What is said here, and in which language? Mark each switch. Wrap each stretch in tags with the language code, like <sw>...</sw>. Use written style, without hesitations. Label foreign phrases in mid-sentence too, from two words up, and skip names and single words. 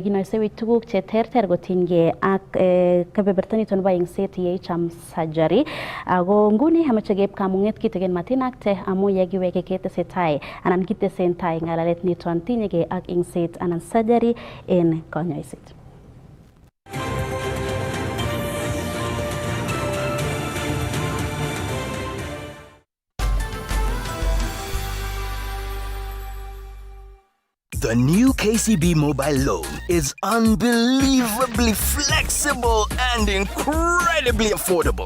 <sgc>Inoisewi tuguk che terter kotinygei ak kebeberta niton nebo engset yeicham surgery. Ako nguni amache keib kamunget kitegen matinakte amu yekiweke ketesetai anan kitesentai ngalalet niton tinyegei ak engset anan surgery en konyoiset.</sgc> <en>The new KCB mobile loan is unbelievably flexible and incredibly affordable.</en>